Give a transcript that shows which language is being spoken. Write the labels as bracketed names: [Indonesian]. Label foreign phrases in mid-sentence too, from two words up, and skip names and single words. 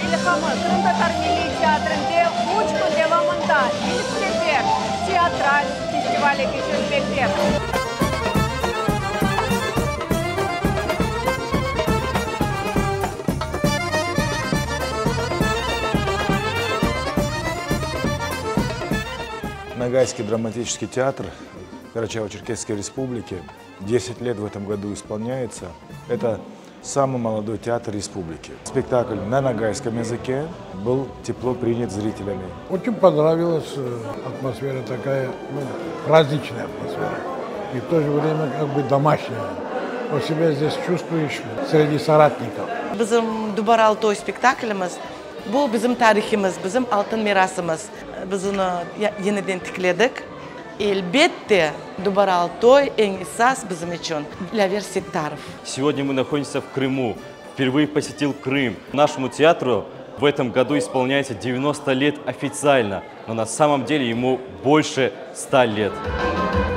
[Crimean Tatar] programı Kırım Tatar Milli Tiyatro'nda 3 gün devamında ilk sefer tiyatral festivale geçirmekte. [Russian] Ногайский драматический театр Карачаево-Черкесской республики 10 лет в этом году исполняется. Это самый молодой театр республики. Спектакль на ногайском языке был тепло принят зрителями. Очень понравилась атмосфера такая, праздничная атмосфера. И в то же время как бы домашняя. Вот себя здесь чувствуешь среди соратников. [Nogai] Bizim Dubar Altoy spektaklimiz bu bizim tariximiz, bizim altın mirasımız. Biz onu yeniden tikledik. Elbette Dubar Altoy en esas bizim için Ляверь Сектаров. [Russian] Сегодня мы находимся в Крыму. Впервые посетил Крым. Нашему театру в этом году исполняется 90 лет официально, но на самом деле ему больше 100 лет.